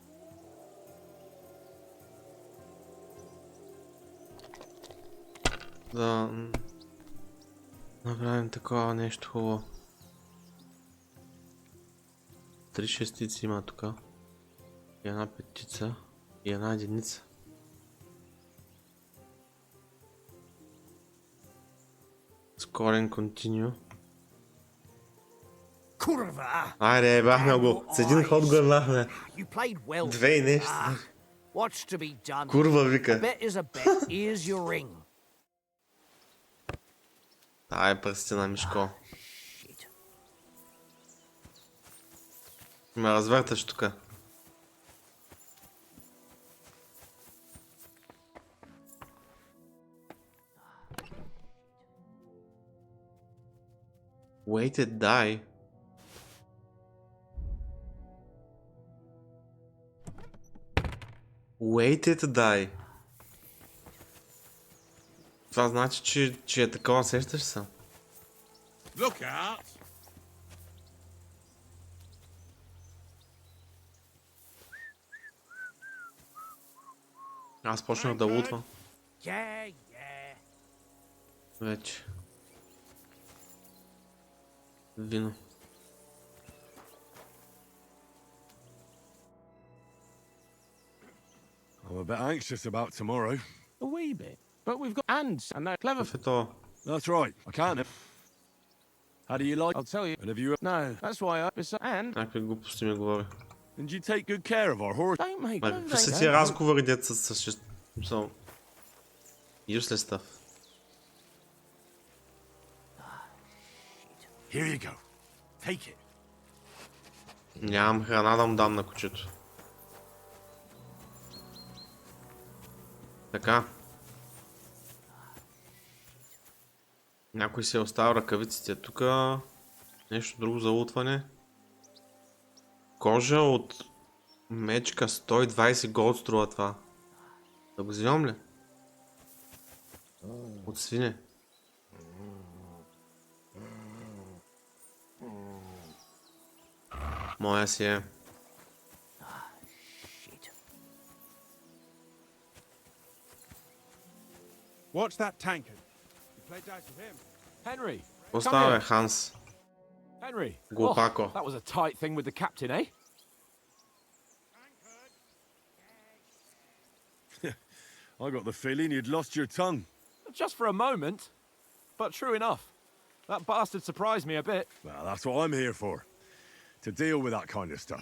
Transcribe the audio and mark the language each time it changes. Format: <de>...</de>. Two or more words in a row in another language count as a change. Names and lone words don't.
<bg>Да направим такова нещо хубаво. 3 шестици има тук. И една петица. И една единица.</bg> <en>Scoring continue.</en> <bg>Kurva! Айде, бахме го. С един ход го бахме.</bg> <en>You played well.</en> <bg>Две и нещо.</bg> <en>What's to be done?</en> <bg>Курва,</bg> <en>A</en> <bg>вика.</bg> <en>bet is a bet. Here's your ring.</en> <bg>Ай, пръстена, Мишко.</bg> <en>Shit.</en> <bg>Ме развърташ тука.</bg> <en>Waited die. Waited die.</en> <bg>Това значи, че е такова, сещаш се?</bg> <en>Look out!</en> <bg>Аз почнах да лутвам</bg> <en>Yeah, yeah.</en> <bg>вече. Вино.</bg> <en>I'm a bit anxious about tomorrow. A wee bit. But we've got hands and they're clever.</en> <bg>Какъв е то?</bg> <en>That's right. I can't. How do you like? I'll tell you. And have you? No, that's why and</en> <bg>Някакви глупости ми говори.</bg> <en>And you take good care of our horse. don't make</en> <bg>Ма</bg> <en>no,</en> <bg>какви са</bg> <en>they</en> <bg>тия</bg> <en>don't.</en> <bg>разговори, деца с...</bg> <en>So... Useless stuff. Here you go. Take it.</en> <bg>Нямам храна да му дам на кучето. Така. Някой си е оставил ръкавиците тук. Нещо друго за лутване. Кожа от мечка, 120 голд струва това. Да го взимам ли? От свине. Моя си е.</bg> <en>Watch that tankard. You play dice with him. Henry.</en> <bg>Какво става, бе, Ханс? Henry. Глупако.</bg> <en>That was a tight thing with the captain, eh? I got the feeling you'd lost your tongue. Just for a moment. But true enough. That bastard surprised me a bit. Well, that's what I'm here for. To deal with that kind of stuff.</en>